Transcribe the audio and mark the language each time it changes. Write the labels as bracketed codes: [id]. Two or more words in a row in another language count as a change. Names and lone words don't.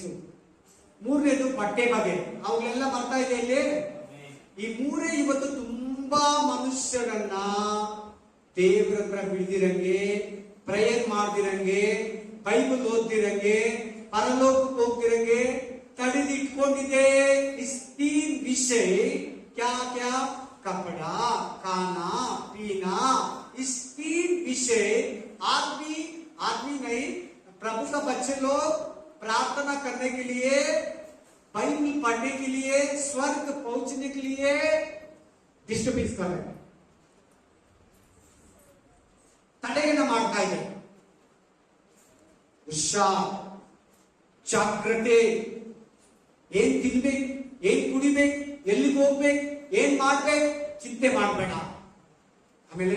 [kn] 3ನೇದು ಬಟ್ಟೆ ಬಗ್ಗೆ. ಅವುಗಳೆಲ್ಲ ಬರ್ತಾ ಇದೆ ಇಲ್ಲಿ. ಈ 3 ಇವತ್ತು ತುಂಬಾ ಮನುಷ್ಯರನ್ನ ದೇವ್ರ ಹತ್ರ ಬಿಡ್ದಿರಂಗೆ, ಪ್ರೇಯರ್ ಮಾಡ್ದಿರಂಗೆ, ಬೈಬಲ್ ಓದ್ದಿರಂಗೆ, ಪರಲೋಕಕ್ಕೆ ಹೋಗ್ದಿರಂಗೆ ತಡೆದಿಟ್ಕೊಂಡಿದೆ. [hi] इस 3 विषय क्या क्या? कपड़ा, खाना, पीना. इस 3 विषय आदमी नहीं, प्रभु का बच्चे लोग प्रार्थना करने के लिए, बाइबल पढ़ने के लिए, स्वर्ग पहुंचने के लिए डिस्टर्बेंस कर रहे हैं, [kn] ತಡೆಯನ್ನ ಮಾಡ್ತಾ ಇದೆ. ಹುಷಾರ್, ಜಾಗ್ರತೆ. ಏನ್ ತಿನ್ಬೇಕು, ಏನ್ ಕುಡಿಬೇಕು, ಎಲ್ಲಿಗೆ ಹೋಗ್ಬೇಕು, ಏನ್ ಮಾಡ್ಬೇಕು, ಚಿಂತೆ ಮಾಡಬೇಡ. ಆಮೇಲೆ